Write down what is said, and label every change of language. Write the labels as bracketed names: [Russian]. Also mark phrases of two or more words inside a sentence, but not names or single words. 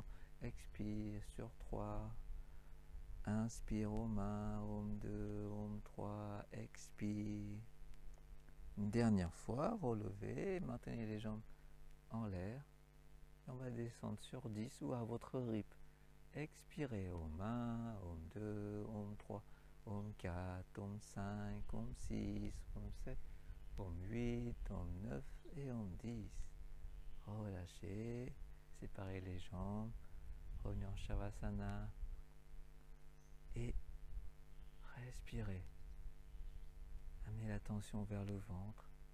[French] Expire sur 3. Inspire, Om 1, Om 2, Om 3. Expire. Une dernière fois, relevez, maintenez les jambes en l'air. On va descendre sur 10 ou à votre rythme. Expirez, Om 1, Om 2, Om 3, Om 4, Om 5, Om 6, Om 7, Om 8, Om 9 et Om 10. Relâchez, séparez les jambes, revenez en Shavasana et respirez. Amenez l'attention vers le ventre.